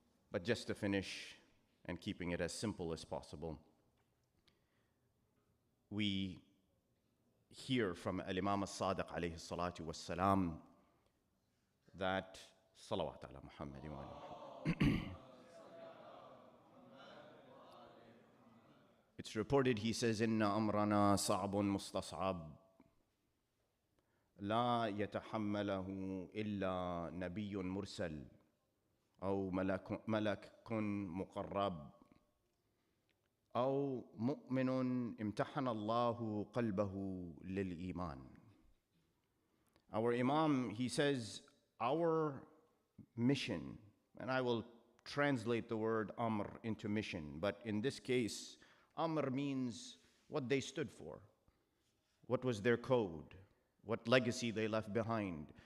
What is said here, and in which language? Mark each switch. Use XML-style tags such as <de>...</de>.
<en>But just to finish and keeping it as simple as possible, we hear from Imam al-Sadiq alayhi salatu wassalam that salawat ala Muhammadin wa It's reported, he says,</en> <ar>إِنَّ أَمْرَنَا صَعْبٌ مُسْتَصْعَبٌ لا يتحمله إلا نبي مرسل أو ملك مقرب أو مؤمن امتحن الله قلبه للإيمان.</ar> <en>Our Imam, he says, our mission, and I will translate the word Amr into mission, but in this case, Amr means what they stood for, what was their code, what legacy they left behind.</en>